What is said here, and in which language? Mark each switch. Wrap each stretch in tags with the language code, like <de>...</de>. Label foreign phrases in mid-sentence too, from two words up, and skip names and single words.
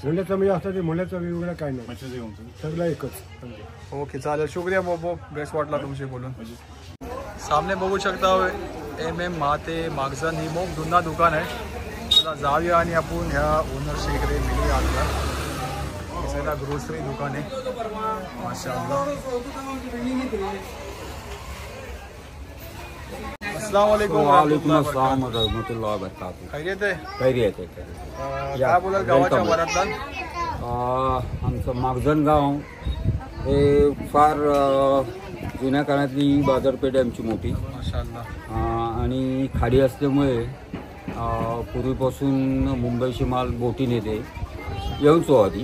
<mr>मोहल्ल्याचा म्हणजे असं ते मोहल्ल्याचा वेगवेगळा काय नाही, सगळं एकच. ओके चालेल. शुक्रिया मोबो. बेस्ट वाटला तुमशी बोलून. सामने बघू शकता MM महाते मागजन ही मोग जुना दुकान आहे. चला जाऊया आणि आपण ह्या ओनरशी इकडे मिळूया. आता सगळा ग्रोसरी दुकान आहे माशाअल्लाह.</mr> <ar>السلام عليكم. عليكم السلام و رحمة الله و بركاته.</ar> <mr>खैरियत आहे. खैरियत आहे. काय बोलाल गावाच्या बऱ्यातला. आमचं मागजन गाव हे फार जुन्या काळातली बाजारपेठ आहे आमची मोठी. माशाअल्लाह. आणि खाडी असल्यामुळे पूर्वीपासून मुंबईशी माल बोटीने येते येऊचो आधी</mr>